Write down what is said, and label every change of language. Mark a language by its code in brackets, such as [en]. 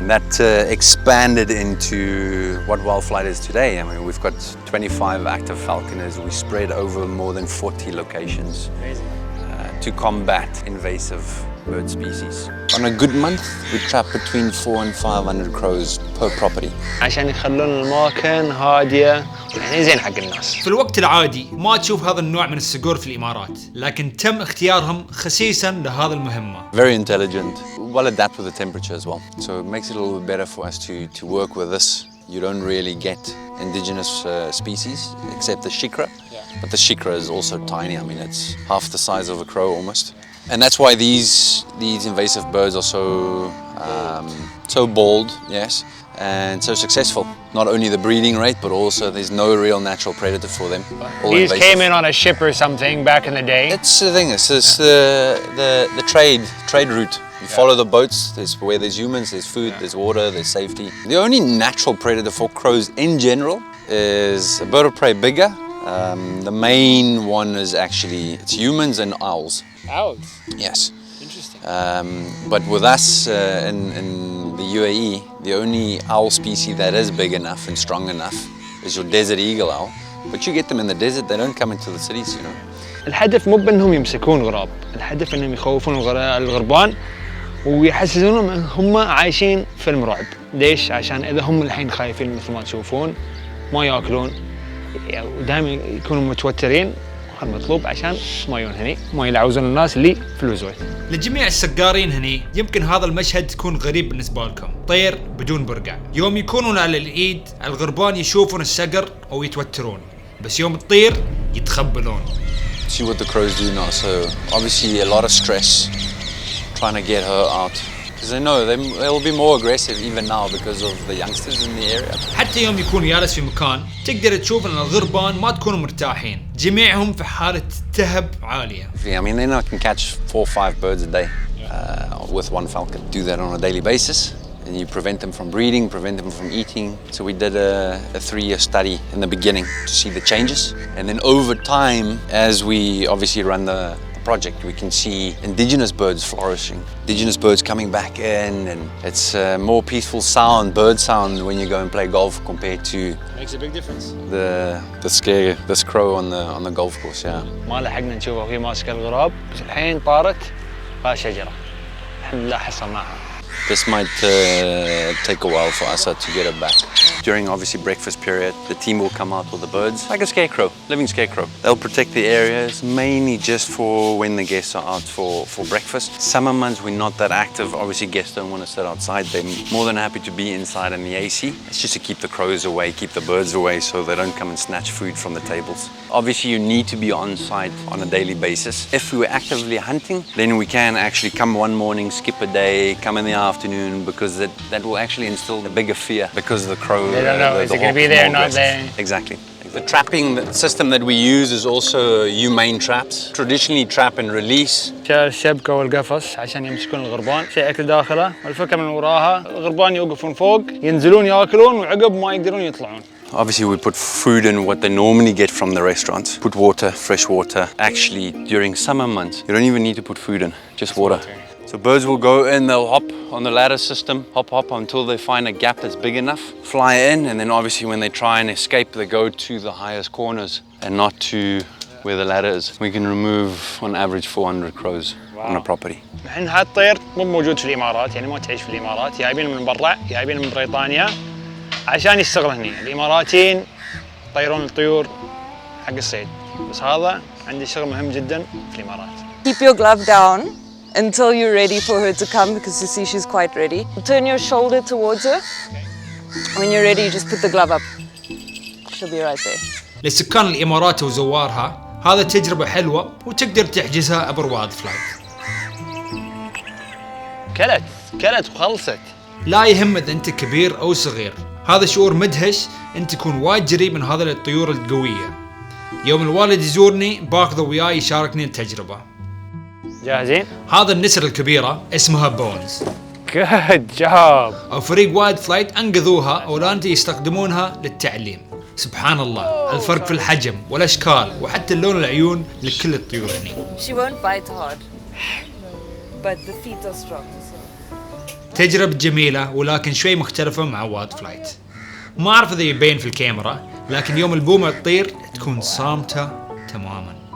[en] And that expanded into what wild flight is today. I mean, we've got 25 active falconers. We spread over more than 40 locations to combat invasive bird species. On a good month, we trap between 400 and 500 crows per property. [ar] عشان يخلون الأماكن هادية يعني زين حق الناس. في الوقت العادي ما تشوف هذا النوع من الصقور في الإمارات، لكن تم اختيارهم خصيصاً لهذا المهمة. [en] Very intelligent, well adapt with the temperature as well. So it makes it a little bit better for us to work with this. You don't really get indigenous species except the shikra. But the shikra is also tiny. I mean, it's half the size of a crow almost. And that's why these invasive birds are so bold, yes, and so successful. Not only the breeding rate, but also there's no real natural predator for them. These came in on a ship or something back in the day. It's the thing. It's the trade route. You follow the boats. There's where there's humans, there's food, there's water, there's safety. The only natural predator for crows in general is a bird of prey bigger. The main one is actually it's humans and owls. Owls? Yes. Interesting. But with us in the UAE, the only owl species that is big enough and strong enough is your desert eagle owl. But you get them in the desert, they don't come into the cities, you know. [ar] الهدف مو بأنهم يمسكون غراب، الهدف أنهم يخوفون الغربان ويحسسونهم أن هم عايشين فيلم رعب. ليش؟ عشان إذا هم الحين خايفين مثل ما تشوفون ما يأكلون ودائما يكونوا متوترين، المطلوب عشان ما ينهني ما يلعوزون الناس اللي في الوزويت. لجميع السقارين هني يمكن هذا المشهد تكون غريب بالنسبة لكم، طير بدون برقع. يوم يكونون على الإيد الغربان يشوفون السقر أو يتوترون، بس يوم تطير يتخبلون. [en] See what the crows do now. So obviously a lot of stress trying to get her out. Because they know they'll be more aggressive even now because of the youngsters in the area. [ar] حتى يوم يكون جالس في مكان تقدر تشوف ان الغربان ما تكونوا مرتاحين، جميعهم في حالة تهب عالية. [en] I mean, they now can catch 4 or 5 birds a day with one falcon. Do that on a daily basis, and you prevent them from breeding, prevent them from eating. So we did a 3-year study in the beginning to see the changes, and then over time, as we obviously run the project, we can see indigenous birds flourishing, indigenous birds coming back in, and it's a more peaceful sound, bird sound, when you go and play golf compared to Makes a big difference. this crow on the golf course. Yeah. [ar] ما لحقنا نشوفها وهي ماسكة الغراب، بس الحين طارت على شجرة. الحمد لله حصلناها. [en] This might take a while for us to get it back. During obviously breakfast period, the team will come out with the birds, like a scarecrow, living scarecrow. They'll protect the areas, mainly just for when the guests are out for breakfast. Summer months, we're not that active. Obviously, guests don't want to sit outside. They're more than happy to be inside in the AC. It's just to keep the crows away, keep the birds away, so they don't come and snatch food from the tables. Obviously, you need to be on site on a daily basis. If we were actively hunting, then we can actually come one morning, skip a day, come in the afternoon, because that will actually instill a bigger fear because of the crow. They don't know, is it going to be there or not there? Exactly. The trapping system that we use is also humane traps. Traditionally trap and release. [ar] الشبكة والقفص عشان يمسكون الغربان، شيء أكل داخله، والفكرة من وراها الغربان يوقفون فوق، ينزلون ياكلون وعقب ما يقدرون يطلعون. [en] Obviously we put food in what they normally get from the restaurants. Put water, fresh water. Actually, during summer months, you don't even need to put food in, just water. So birds will go in, they'll hop on the ladder system, hop until they find a gap that's big enough, fly in, and then obviously when they try and escape, they go to the highest corners and not to where the ladder is. We can remove on average 400 crows on a property. [ar] الحين هالطير مو موجود في الإمارات، يعني ما تعيش في الإمارات، جايبين من برا، جايبين من بريطانيا عشان يشتغل هني. الإماراتيين يطيرون الطيور حق الصيد، بس هذا عندي شغل مهم جدا في الإمارات. [en] Keep your glove down until you're ready for her to come, because you see she's quite ready. Turn your shoulder towards her. When you're ready, you just put the glove up. She'll be right there. [ar] لسكان الإمارات وزوارها هذا تجربة حلوة وتقدر تحجزها عبر وايلد فلايت. كلت وخلصت. لا يهم إذا أنت كبير أو صغير، هذا شعور مدهش أن تكون وايد قريب من هذا الطيور القوية. يوم الوالد يزورني باخذه وياي يشاركني التجربة. جاهزين؟ هذا النسر الكبيرة اسمها بونز. [en] Good job. [ar] أو فريق وايلد فلايت أنقذوها أولانتي يستخدمونها للتعليم. سبحان الله الفرق في الحجم والأشكال وحتى اللون العيون لكل الطيور هني. [en] She won't bite hard, but the feet are strong. [ar] تجربة جميلة ولكن شوي مختلفة مع وايلد فلايت. ما أعرف إذا يبين في الكاميرا، لكن يوم البومة تطير تكون صامتة تماماً.